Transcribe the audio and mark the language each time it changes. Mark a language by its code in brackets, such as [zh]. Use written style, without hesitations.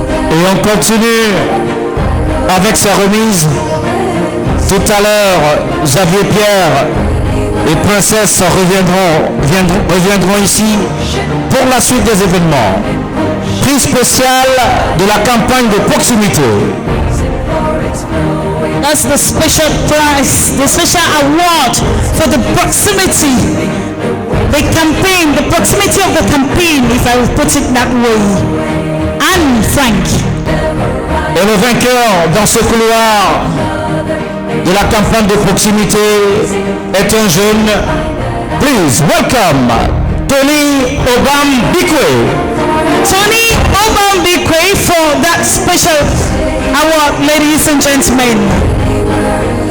[fr] Et on continue avec sa remise. Tout à l'heure, Xavier Pierre et Princesse reviendront ici pour la suite des événements. Prix spécial de la campagne de proximité. [en] That's the special prize, the special award for the proximity, the campaign, the proximity of the campaign, if I will put it that way. Anne Frank. [fr] Et le vainqueur dans ce couloir de la campagne de proximité est un jeune. [en] Please welcome Tony Obam Bikwe. Tony Obam Bikwe for that special award, ladies and gentlemen.